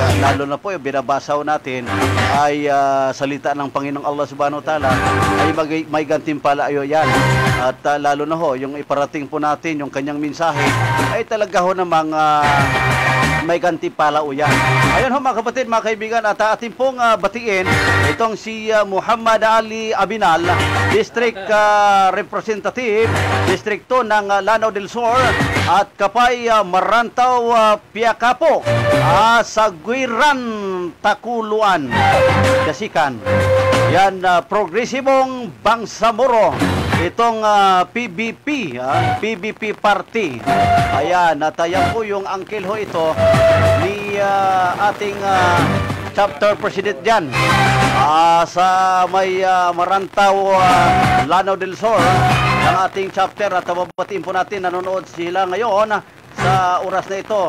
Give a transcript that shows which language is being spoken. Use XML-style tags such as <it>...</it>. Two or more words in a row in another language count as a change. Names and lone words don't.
<tl>Lalo na po, yung binabasaw natin ay salita ng Panginoong Allah</tl> <ar>سبحانه وتعالى</ar> <tl>ay may gantimpala yan. At lalo na ho, yung iparating po natin, yung kanyang mensahe, ay talaga ho namang may gantimpala yan. Ayun ho mga kapatid, mga kaibigan, at ating pong batiin itong si Muhammad Ali Abinal,</tl> <en>District Representative,</en> <tl>District 2 ng Lanao del Sur, at Kapay Marantaw Piakapo sa Guiran Takuluan, Kasikan. Yan, Progresibong Bangsamoro, itong PBP, PBP Party. Ayan, at ayan po yung angkel ho ito ni ating</tl> <en>chapter president</en> <tl>dyan sa may Marantaw, Lanao del Sur, ng ating chapter. At babatiin po natin, nanonood sila ngayon sa oras na ito.</tl>